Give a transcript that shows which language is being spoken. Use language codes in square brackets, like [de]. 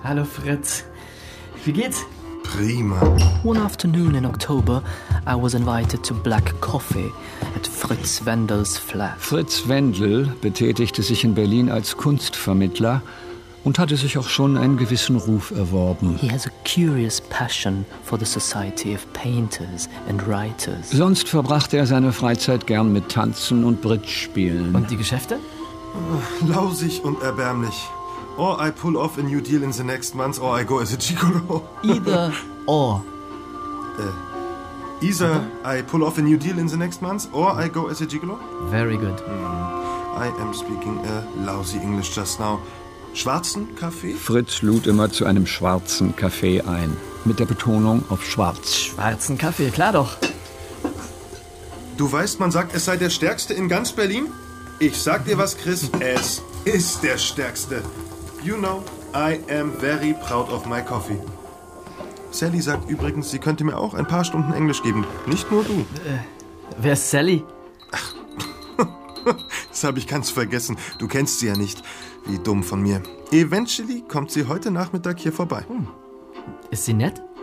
[de] Hallo, Fritz. Wie geht's? Prima. [en] One afternoon in October, I was invited to Black Coffee at Fritz Wendels flat. [de] Fritz Wendel betätigte sich in Berlin als Kunstvermittler und hatte sich auch schon einen gewissen Ruf erworben. [en] He has a curious passion for the society of painters and writers. [de] Sonst verbrachte er seine Freizeit gern mit Tanzen und Bridge-Spielen. Und die Geschäfte? Lausig und erbärmlich. [en] Or I pull off a new deal in the next month, or I go as a gigolo. Either or. Either I pull off a new deal in the next month, or I go as a gigolo. Very good. Mm. I am speaking a lousy English just now. [de] Schwarzen Kaffee? Fritz lud immer zu einem schwarzen Kaffee ein. Mit der Betonung auf schwarz. Schwarzen Kaffee, klar doch. Du weißt, man sagt, es sei der stärkste in ganz Berlin? Ich sag dir was, Chris, es ist der stärkste. [en] You know, I am very proud of my coffee. [de] Sally sagt übrigens, sie könnte mir auch ein paar Stunden Englisch geben. Nicht nur du. Wer ist Sally? Ach, das habe ich ganz vergessen. Du kennst sie ja nicht. Wie dumm von mir. Eventually kommt sie heute Nachmittag hier vorbei. Hm. Ist sie nett?